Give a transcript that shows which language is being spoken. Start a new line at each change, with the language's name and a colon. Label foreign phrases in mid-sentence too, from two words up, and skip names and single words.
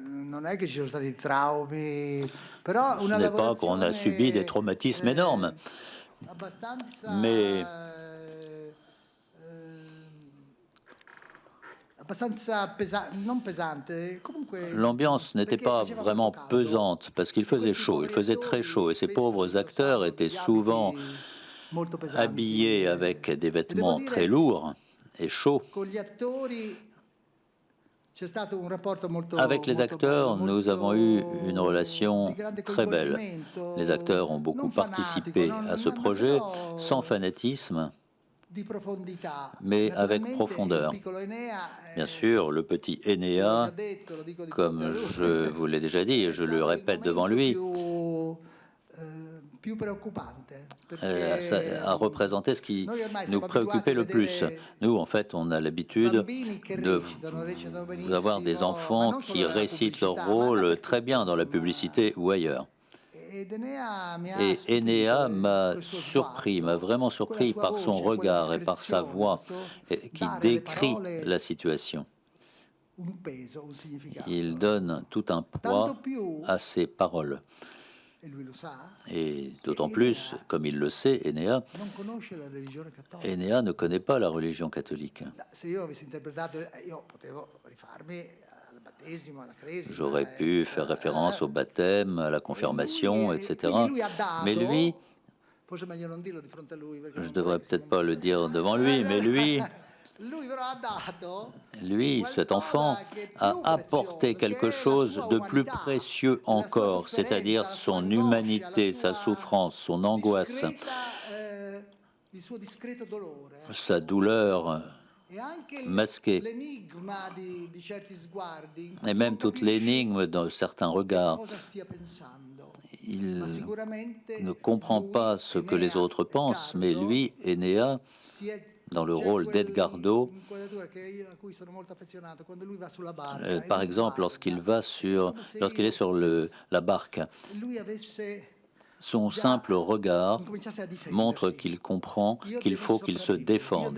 Italian: non è che ci sono stati traumi, però
French: Ce
Italian: una
French: n'est pas qu'on a subi des traumatismes énormes, mais
Italian: non pesante, comunque,
French: l'ambiance n'était
Italian: perché
French: pas
Italian: faceva
French: vraiment
Italian: molto caldo.
French: pesante parce qu'il faisait chaud, il faisait très chaud et ces pauvres acteurs étaient souvent
Italian: Molto pesanti.
French: habillés avec des
Italian: E devo
French: vêtements
Italian: dire,
French: très lourds et chauds.
Italian: con gli attori c'è stato un rapporto molto,
French: Avec les
Italian: molto
French: acteurs,
Italian: bello,
French: nous
Italian: molto
French: avons eu une relation
Italian: di grande
French: très belle.
Italian: coinvolgimento,
French: Les acteurs ont beaucoup
Italian: non fanatico,
French: participé
Italian: non-
French: à ce
Italian: ma
French: projet
Italian: però
French: sans fanatisme,
Italian: di profondità.
French: mais avec
Italian: Naturalmente,
French: profondeur.
Italian: il piccolo Enea,
French: Bien sûr, le petit Enea,
Italian: l'ho detto, lo dico di fronte a
French: comme
Italian: lui,
French: je vous l'ai déjà dit et je
Italian: è
French: le
Italian: stato il
French: répète devant
Italian: momento
French: lui,
Italian: più preoccupante, perché
French: ça a représenté ce qui
Italian: noi ormai
French: nous
Italian: siamo
French: préoccupait le
Italian: abituati a
French: plus.
Italian: vedere
French: Nous, en fait, on a l'habitude
Italian: bambini che recitano benissimo,
French: d'avoir des
Italian: ma
French: enfants
Italian: non solo
French: qui
Italian: nella
French: récitent leur
Italian: pubblicità, ma
French: rôle
Italian: dappertutto,
French: très bien dans la
Italian: insomma.
French: publicité ou ailleurs.
Italian: Ed Enea mi ha
French: Et
Italian: stupito
French: Enea
Italian: con
French: m'a
Italian: questo
French: surpris,
Italian: sguardo,
French: m'a vraiment
Italian: con quella
French: surpris
Italian: sua
French: par son
Italian: voce, quella
French: regard et par sa
Italian: discrezione,
French: voix
Italian: questo
French: qui
Italian: dare alle
French: décrit
Italian: parole
French: la situation.
Italian: un peso, un significato.
French: Il donne tout un
Italian: Tanto
French: poids
Italian: più,
French: à ses paroles.
Italian: e lui lo sa,
French: Et d'autant plus, comme il le sait,
Italian: non conosce la religione cattolica.
French: Enea ne connaît pas la religion catholique.
Italian: Se io avessi interpretato, io potevo rifarmi al battesimo, alla cresima.
French: J'aurais pu faire référence au baptême, à la confirmation, etc.
Italian: Quindi lui ha dato,
French: Mais lui,
Italian: forse è meglio non dirlo di fronte a lui, perché
French: je
Italian: non
French: devrais
Italian: vorrei che
French: peut-être
Italian: si
French: pas le dire devant lui, mais
Italian: lui però ha dato
French: lui, cet enfant, a apporté quelque chose de plus précieux encore, c'est-à-dire son humanité, sa souffrance, son angoisse,
Italian: il suo discreto dolore.
French: sa douleur
Italian: E anche
French: masquée,
Italian: l'enigma di certi sguardi,
French: et même toute l'énigme dans certains regards.
Italian: cosa stia pensando.
French: Il
Italian: Ma sicuramente
French: ne comprend pas ce que les autres pensent, mais lui, Enea, dans le rôle d'Edgardo, par exemple, lorsqu'il est sur la barque, son simple regard montre qu'il comprend qu'il faut qu'il se défende.